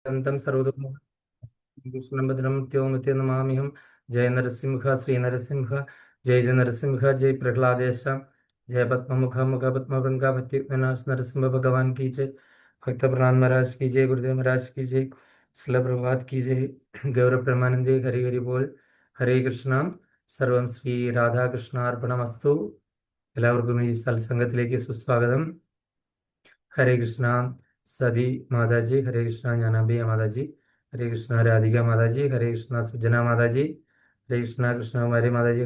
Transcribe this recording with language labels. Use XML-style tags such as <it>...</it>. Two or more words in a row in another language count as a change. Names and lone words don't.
<sa>अन्तं सर्वतोमुखं नमाम्यहम्. जय नरसिंह श्री नरसिंह। जय जय नरसिंह। जय प्रह्लादेश. जय पद्ममुख मुख पद्मभृंगा भक्ति विनाश नरसिंह भगवान की जय.</sa> <hi>भक्त प्रहलाद महाराज की जय. गुरुदेव महाराज की जय. शिला प्रभात की जय.</hi> <bn>গৌর প্রেমানন্দে হরি হরি বোল.</bn> <ml>ഹരേ കൃഷ്ണ. സർവം ശ്രീ രാധാകൃഷ്ണാർപ്പണമസ്തു. എല്ലാവർക്കും ഈ സത്സംഗത്തിലേക്ക് സുസ്വാഗതം. ഹരേ കൃഷ്ണ സതി മാതാജി. ഹരേ കൃഷ്ണ ജ്ഞാനാംബിക മാതാജി. ഹരേ കൃഷ്ണ രാധിക മാതാജി. ഹരേ കൃഷ്ണ സുജന മാതാജി. ഹരേ കൃഷ്ണ കൃഷ്ണകുമാരി മാതാജി.</ml>